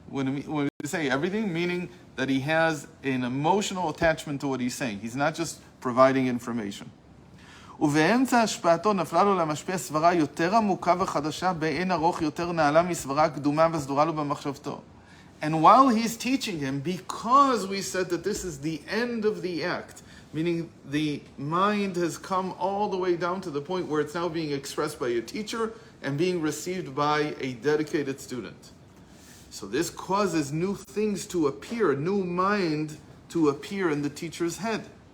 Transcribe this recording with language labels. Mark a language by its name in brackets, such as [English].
[English] When we say everything, meaning that he has an emotional attachment to what he's saying. He's not just providing information. [Hebrew] ובאמצע השפעתו נפלה לו למשפיע סברה יותר עמוקה וחדשה באין ארוך יותר נעלה מסברה קדומה וסדורה לו במחשבתו. [English] And while he's teaching him, because we said that this is the end of the act, meaning the mind has come all the way down to the point where it's now being expressed by a teacher and being received by a dedicated student. So this causes new things to appear, new mind to appear in the teacher's head.